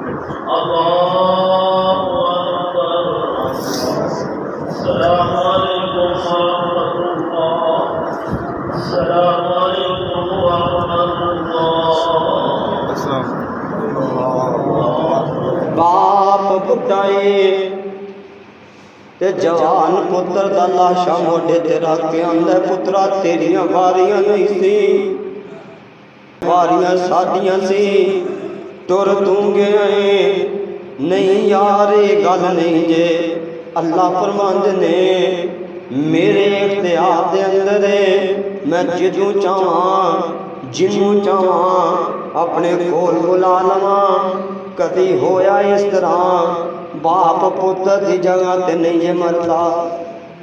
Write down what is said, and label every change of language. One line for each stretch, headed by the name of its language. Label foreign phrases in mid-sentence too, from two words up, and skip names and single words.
Arabic: الله أكبر السلام عليكم ورحمة الله السلام عليكم ورحمة الله
Punjabi: باپ پٹائے تے جوان پتر دا لاشہ موڈھے تے رکھ کے آندا پترا تیریاں واریاں نہیں سی واریاں ساڈیاں سی ٹر تو گیا نہیں یار یہ گل نہیں جے اللہ فرماندے نے میرے اختیار دے اندر میں جدوں چاہواں جنہوں چاہواں اپنے کول بلا لواں کدی ہویا اس طرح باپ پتر کی جگہ تے نہیں جے مردا